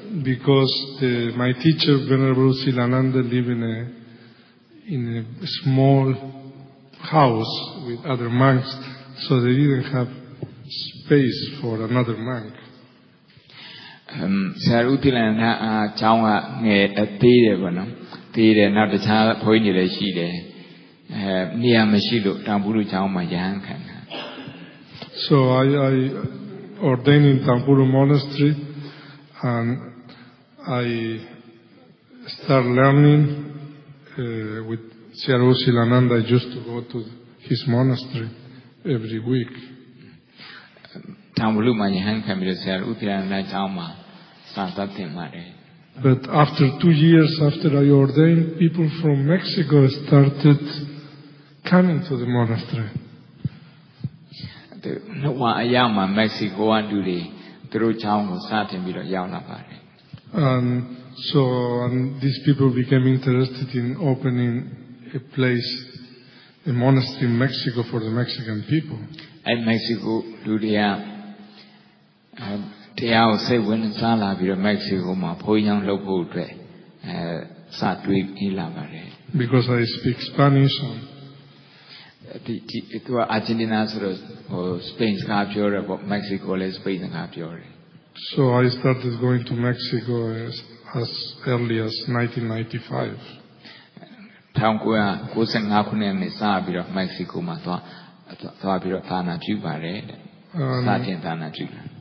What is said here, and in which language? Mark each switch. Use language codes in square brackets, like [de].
[en] because my teacher Venerable Silananda lived in a small house with other monks, so they didn't have space for another monk. [my] ဆရာဦးတိလန်ကအကျောင်းကငယ်သေးတယ်ပေါ့နော်သေးတယ်နောက်တခြားဘုန်းကြီးတွေလည်းရှိတယ်နေရာမရှိလို့တောင်ဖူးလူကျောင်းမှာယဟန်ခံတာ [en] So I ordained in Tampuru Monastery, and I started learning with Sri Silananda. I used to go to his monastery every week. [my] တောင်ဖူးလူမှာယဟန်ခံပြီးတော့ဆရာဦးတိလန်ကကျောင်းမှာစာသတ်သင်ပါတယ် [en] But after 2 years after I ordained, people from Mexico started coming to the monastery. [my] နှုတ်ဝအရောက်မှာမက္ကဆီကိုကလူတွေသူတို့ကျောင်းကိုစတင်ပြီးတော့ရောက်လာပါတယ် [en] And so these people became interested in opening a place, a monastery in Mexico for the Mexican people. [my] အဲ့မက္ကဆီကိုလူတွေကတရားကိုစိတ်ဝင်စားလာပြီးတော့မက္ကဆီကိုမှာဘုန်းကြီးကျောင်းလုပ်ဖို့အတွက်စတွေးပြီးလာပါတယ် [en] Because I speak Spanish. [my] ဒီသူကအာဂျင်တီနာဆိုတော့စပိန်စကားပြောတယ်ပေါ့မက္ကဆီကိုလည်းစပိန်စကားပြောတယ် [en] So I started going to Mexico as early as 1995. [my] 1995ခုနှစ်နဲ့စပြီးတော့မက္ကဆီကိုမှာသွားပြီးတော့သာနာပြုပါတယ်တဲ့စတင်သာနာပြုတယ်